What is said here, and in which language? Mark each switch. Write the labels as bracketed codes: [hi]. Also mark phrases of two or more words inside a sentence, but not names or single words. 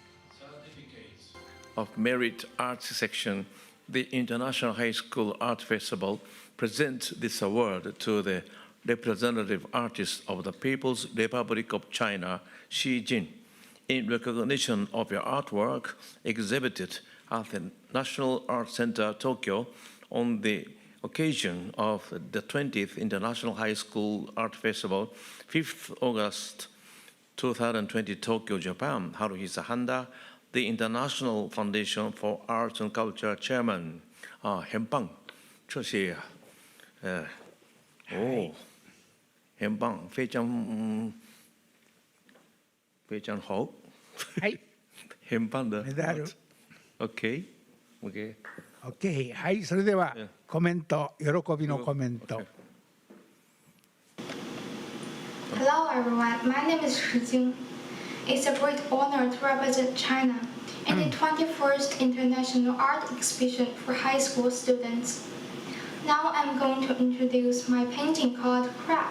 [en] Of Merit Arts Section, the International High School Art Festival presents this award to the representative artist of the People's Republic of China, Xi Jin, in recognition of your artwork exhibited at the National Art Center Tokyo on the occasion of the 20th International High School Art Festival, 5th August 2020, Tokyo, Japan. Haruhisa Handa, the International Foundation for Arts and Culture Chairman. [zh] 很棒，这些很棒，非常好， [ja] はい、 [zh] 很棒的。 [ja] メダル。 [en] Okay, okay. OK。 [ja] はい、それではコメント、喜びのコメント。 [en] Hello everyone, my name is Shi Jing. It's a great honor to represent China in the 21st International Art Exhibition for high school students. Now I'm going to introduce my painting called Crack.